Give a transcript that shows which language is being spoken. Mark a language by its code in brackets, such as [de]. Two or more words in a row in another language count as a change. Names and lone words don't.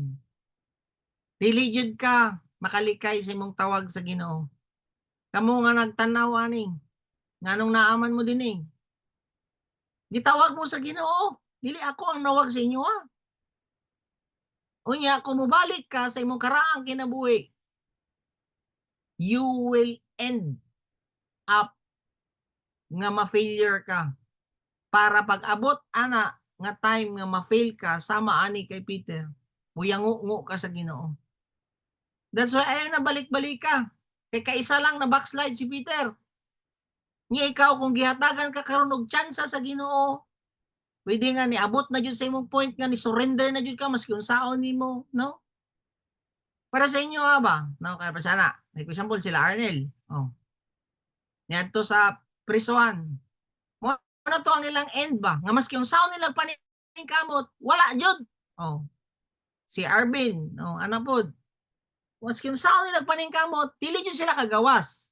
[ceb] Dili jud ka makalikay sa imong tawag sa Ginoo. Kamo nga nagtanaw ani, nganong naaman mo dinhi. Gitawag mo sa Ginoo, dili ako ang nawag sa inyo . Unya, kung mubalik ka sa imong karaang kinabuhi, [en] you will end up [ceb] nga ma-failure ka. Para pag-abot ana nga time nga ma-fail ka, sama ani kay Peter, muyango-ngo ka sa Ginoo. [en] That's why [ceb] ayaw na balik-balik ka. Kay kaisa lang na backslide si Peter. Nga ikaw kung gihatagan ka karon og tsansa sa Ginoo, pwede nga niabot na jud sa imong point nga ni surrender na jud ka maski unsaon nimo, no? Para sa inyo nga ba? No, kaya pa sana. [en] Like example [ceb] sila Arnel. Oh. Niadto sa prisuhan. Mo ano to ang ilang end ba? Nga maski unsaon nilang paningkamot, wala jud. Oh. Si Arvin, no, ano pod? Maski unsaon nilang paningkamot, dili jud sila kagawas.